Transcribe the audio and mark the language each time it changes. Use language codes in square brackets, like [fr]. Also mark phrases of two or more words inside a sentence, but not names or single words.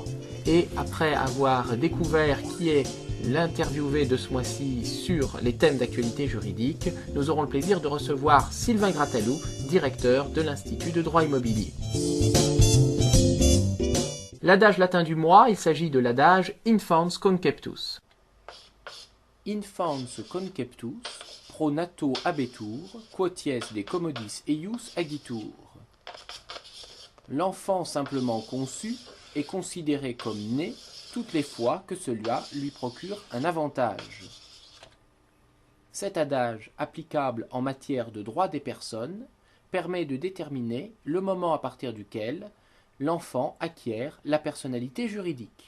[fr] Et après avoir découvert qui est l'interviewé de ce mois-ci sur les thèmes d'actualité juridique, nous aurons le plaisir de recevoir Sylvain Grattalou, directeur de l'Institut de droit immobilier. L'adage latin du mois, il s'agit de l'adage [la] Infans conceptus. Infans conceptus, pro nato habetur, quoties de commodis eius agitur. [fr] L'enfant simplement conçu est considéré comme né toutes les fois que celui-là lui procure un avantage. Cet adage, applicable en matière de droit des personnes, permet de déterminer le moment à partir duquel l'enfant acquiert la personnalité juridique.